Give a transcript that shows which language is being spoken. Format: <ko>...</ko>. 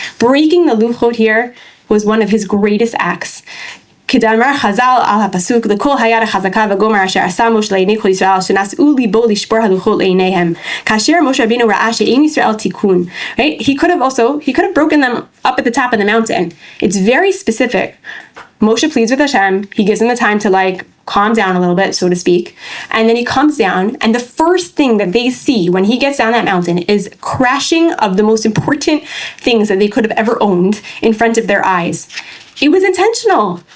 <en>Breaking the Luchot here was one of his greatest acts.</en> <he>כדאמר חז"ל על הפסוק, לכל היד החזקה וגומר אשר עשה משה לעיני כל ישראל, שנשאו ליבו לשבור הלוחות לעיניהם. כאשר משה רבינו ראה שאין ישראל תיקון.</he> <en>Right? He could have broken them up at the top of the mountain. It's very specific. Moshe pleads with Hashem. He gives him the time to calm down a little bit, so to speak. And then he comes down, and the first thing that they see when he gets down that mountain is crashing of the most important things that they could have ever owned in front of their eyes. It was intentional.</en>